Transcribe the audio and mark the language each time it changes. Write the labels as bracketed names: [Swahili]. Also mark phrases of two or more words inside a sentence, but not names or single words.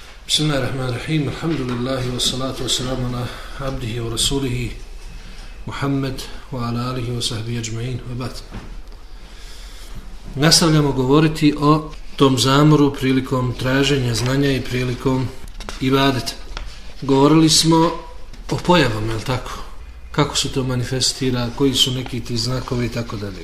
[Arabic] بسم الله الرحمن الرحيم. الحمد لله والصلاة والسلام على عبده ورسوله محمد وعلى آله وصحبه أجمعين وبعد. [Bosnian] Nastavljamo govoriti o tom zamoru prilikom traženja znanja i prilikom ibadeta. Govorili smo o pojavama, je li tako? Kako se to manifestira, koji su neki ti znakovi i tako dalje.